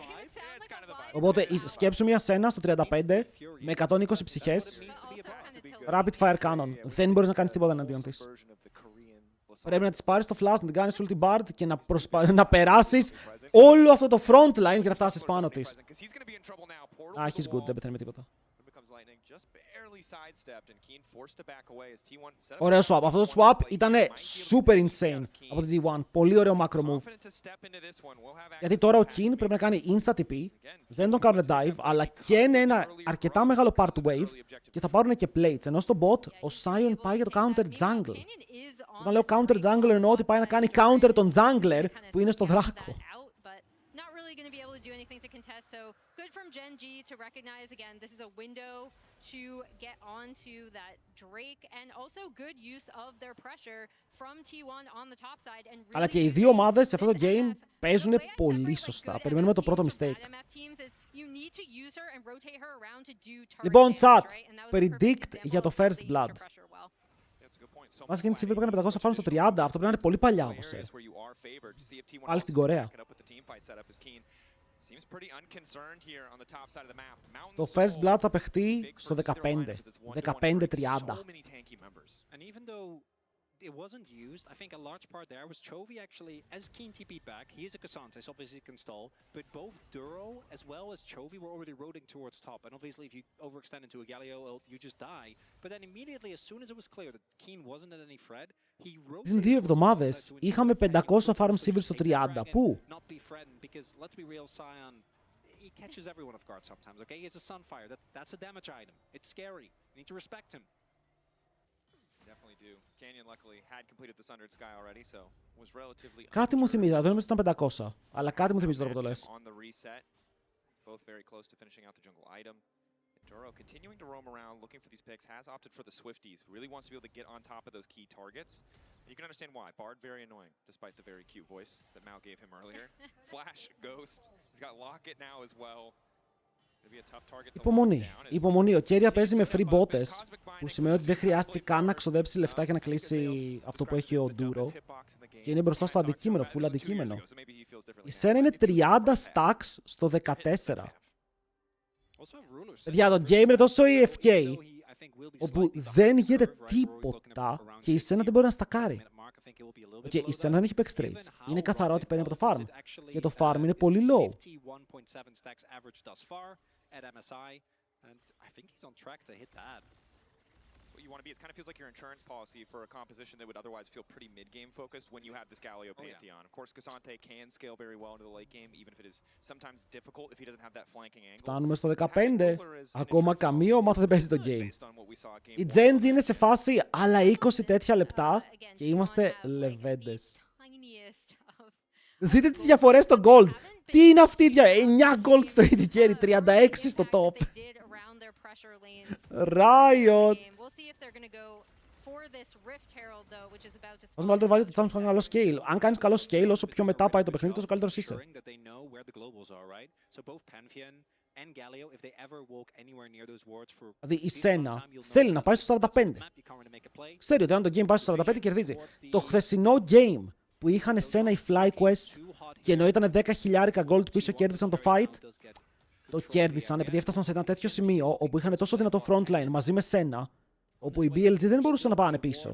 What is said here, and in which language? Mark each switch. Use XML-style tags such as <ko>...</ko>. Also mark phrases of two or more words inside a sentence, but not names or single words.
<el>Οπότε σκέψου μια Σένα στο 35 με 120 ψυχές. Rapid Fire Cannon. Δεν μπορείς να κάνεις τίποτα εναντίον της. Πρέπει να της πάρεις το flash, να την κάνεις ulti bard και να περάσεις όλο αυτό το</el> <en>front line</en> <el>για να φτάσεις πάνω της.</el> <en>He's good,</en> <el>δεν πεθαίνει με τίποτα. Ωραίο swap. Αυτό το swap ήταν</el> <en>super insane</en> <el>από το D1. Πολύ ωραίο</el> <en>macro move.</en> <el>Γιατί τώρα ο King πρέπει να κάνει</el> <en>insta TP.</en> <el>Δεν τον κάνουν dive, αλλά και είναι ένα αρκετά μεγάλο</el> <en>part wave</en> <el>και θα πάρουν και plates. Ενώ στο bot ο Sion πάει για το</el> <en>counter jungle.</en> <el>Όταν λέω</el> <en>counter jungle</en> <el>εννοώ ότι πάει να κάνει counter τον jungler που είναι στο δράκο.</el> <en>So good from Genji to recognize again this is a window to get onto that Drake and also good use of their pressure from T1 on the top side and really.</en> <el>Αλλά και οι δύο ομάδες σε αυτό το game παίζουν πολύ σωστά. Περιμένουμε το πρώτο mistake. Λοιπόν, chat, predict για το</el> <en>first blood.</en> <el>Μας γίνει TV που έκανε 500 φάνου στο 30, αυτό πρέπει να είναι πολύ παλιά όμως. Πάλι στην Κορέα. Το</el> <en>first blood</en> <el>θα παιχτεί στο 15. 15-30.</el> <en>It wasn't used. I think a large part there was Chovy actually, as Keen TP'd back, he is a Cassante, so obviously can stall, but both Duro as well as Chovy were already roading towards top, and obviously if you overextend into a Galio, you just die. But then immediately, as soon as it was clear that Keen wasn't at any threat, he rotated...</en> <el>Πριν 2 εβδομάδες είχαμε 500</el> <en>farm civil</en> <el>στο 30. Πού?</el> <en>Not be threatened, because let's be real, Sion, he catches everyone off guard sometimes, okay? He has a Sunfire, that's a damage item. It's scary. You need to respect him.</en> <el>Κάτι μου θυμίζει, δεν νομίζω ότι ήταν 500. Αλλά κάτι μου θυμίζει τώρα που το λες.</el> <en>Duro continuing to roam around looking for these picks, has opted for the Swifties. Really wants to be able to get on top of those key targets. And you can understand why. Bard very annoying, despite the very cute voice that Mao gave him earlier. Flash, Ghost. He's got Locket now as well.</en> <el>Υπομονή. Υπομονή. Ο Κέρια παίζει με free bottes, που σημαίνει ότι δεν χρειάστηκε καν να ξοδέψει λεφτά για να κλείσει αυτό που έχει ο Ντούρο. Και είναι μπροστά στο αντικείμενο, full αντικείμενο. Η Σένα είναι 30 stacks στο 14. Παιδιά, το game είναι τόσο EFK, όπου δεν γίνεται τίποτα και η Σένα δεν μπορεί να στακάρει. Και η Σένα δεν έχει</el> <en>back trades.</en> <el>Είναι καθαρό ότι παίρνει από το farm. Και το farm είναι πολύ low.</el> <en>You want to be. It kind of feels like your insurance policy for a composition that would otherwise feel pretty mid-game focused when you have this Galio Pantheon. Of course, Cassante can scale very well into the late game, even if it is sometimes difficult if he doesn't have that flanking angle.</en> <el>Φτάνουμε στο 15. Ακόμα καμία ομάδα δεν παίζει το game. Η Genji είναι σε φάση άλλα 20 τέτοια λεπτά και είμαστε λεβέντες. Δείτε τις διαφορές στο gold. Τι είναι αυτή η 9 gold στο</el> <en>AD carry,</en> <el>36 στο top. Riot. Όσο μεγαλύτερο βάλει το chance που κάνει καλό scale. Αν κάνεις καλό scale, όσο πιο μετά πάει το παιχνίδι, τόσο καλύτερος είσαι.</el> <en>and Galio, if they ever walk anywhere near those wards for</en> <el>Δηλαδή η Σένα θέλει να πάει στο 45. Ξέρει ότι αν το game πάει στο 45 κερδίζει. Το χθεσινό game που είχαν Σένα οι FlyQuest και ενώ ήταν 10.000 gold πίσω κέρδισαν το fight, το κέρδισαν επειδή έφτασαν σε ένα τέτοιο σημείο όπου είχαν τόσο δυνατό frontline μαζί με Σένα, όπου οι BLG δεν μπορούσαν να πάνε πίσω.</el>